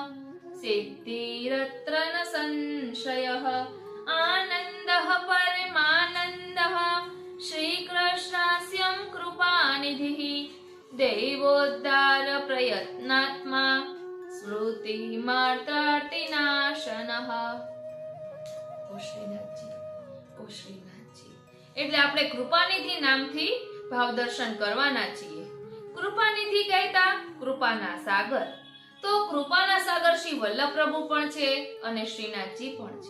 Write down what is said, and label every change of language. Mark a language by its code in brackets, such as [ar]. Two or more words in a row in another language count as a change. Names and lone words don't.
[sa] सिद्धिरत्र न संशयः आनन्दः परमानन्दः श्रीकृष्णस्य कृपानिधिः देवोद्धार प्रयत्नात्मा स्मृति मात्रार्तिनाशनः। [gu] ઓ શ્રીનાથજી એટલે આપણે કૃપાનિધિ નામથી ભાવ દર્શન કરવાના છીએ. કૃપાનિધિ કહેતા કૃપાના સાગર. તો કૃપાના સાગર શ્રી વલ્લભ પ્રભુ પણ છે અને શ્રીનાથજી પણ છે.